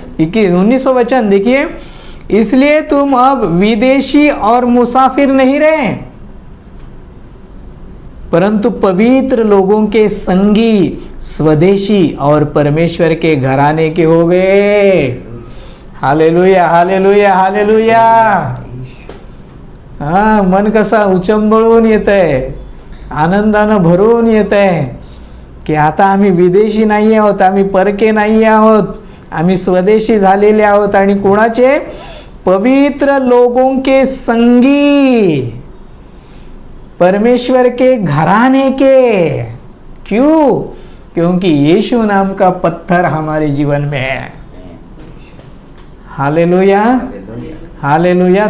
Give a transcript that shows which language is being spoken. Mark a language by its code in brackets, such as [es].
[hi] 19वां वचन देखिए, इसलिए तुम अब विदेशी और मुसाफिर नहीं रहे, परंतु पवित्र लोगों के संगी, स्वदेशी और परमेश्वर के घराने के हो गए। Hallelujah, hallelujah, hallelujah. [mr] हा, मन कसा उचंबळून येतंय, आनंदानं भरून येतंय की आता आम्ही विदेशी नाही आहोत, आम्ही परके नाही आहोत, आम्ही स्वदेशी झालेले आहोत। आणि कोणाचे? [hi] पवित्र लोगों के संगी, परमेश्वर के घराने के। क्यों? क्योंकि यीशु नाम का पत्थर हमारे जीवन में है। Hallelujah, hallelujah.